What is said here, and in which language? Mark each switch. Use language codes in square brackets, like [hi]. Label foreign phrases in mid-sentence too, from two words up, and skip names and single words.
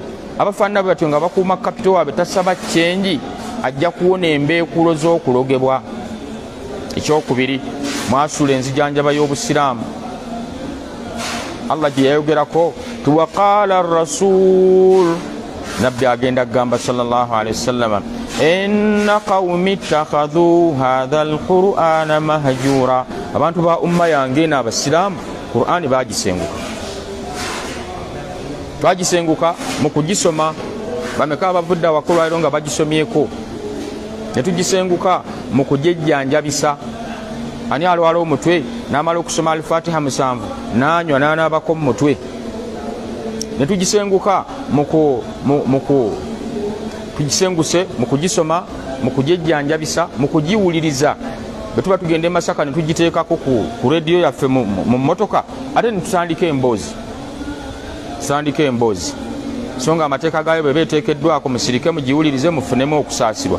[lg] abafaanana bwe batyo nga bakuuma kapito waabwe tasaba ccenji ajja kuwona embeekulo z'okulogebwa. Ekyokubiri mwasula enzijanjaba y'obusiraamu Allah gye yayogerako [ar] وقال الرسول [lg] nabbi agenda kugamba [ar] صلى الله عليه وسلم إن قومي اتخذوا هذا القرآن مهجورا [lg] abantu ba umma yange n'abasiraamu Qur'ani bagisenguka mu kugisoma bameka abavudde awakolwayo nga bagisomyeko ne tugisenguka mu kujejjanjabisa. Ani alwala omutwe n'amala okusoma al-Fatiha 7 n'anywa n'anaabako mu mutwe ne tugisenguka tugisenguse mu kugisoma mu kujejjanjabisa mu kugiwuliriza bwe tuba tugenda e Masaka ne tugiteekako ku rediyo yaffe mu mmotoka ate ne tutandika emboozi so nga amateeka gaayo bwe beeteekeddwako musirike mugiwulirize mufunemu okusaasirwa.